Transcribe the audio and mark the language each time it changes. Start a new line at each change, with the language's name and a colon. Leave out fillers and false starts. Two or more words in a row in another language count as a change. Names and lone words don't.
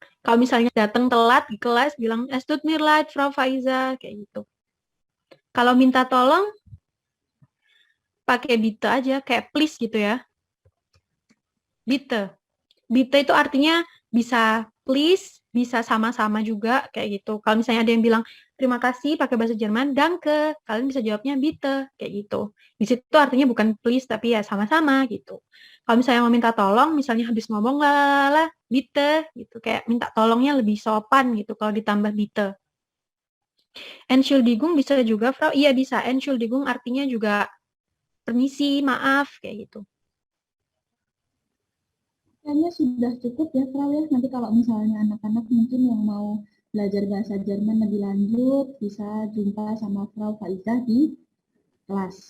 Indonesian: Kalau misalnya datang telat di kelas, bilang
German: es tut mir leid,
Indonesian: Frau Faiza, kayak gitu. Kalau minta tolong, pakai bitte aja, kayak please gitu ya. Bitte. Bitte itu artinya bisa please, bisa sama-sama juga, kayak gitu. Kalau misalnya ada yang bilang terima kasih pakai bahasa Jerman, danke, kalian bisa jawabnya bitte, kayak gitu. Di situ artinya bukan please, tapi ya sama-sama gitu. Kalau misalnya mau minta tolong, misalnya habis ngomong lah, bitte, gitu. Kayak minta tolongnya lebih sopan gitu kalau ditambah bitte. Entschuldigung bisa juga, Frau? Iya bisa. Entschuldigung artinya juga permisi, maaf, kayak gitu. Kayaknya sudah cukup ya, Frau ya. Nanti kalau misalnya anak-anak mungkin yang mau belajar bahasa Jerman lebih lanjut, bisa jumpa sama Frau Faizah di kelas.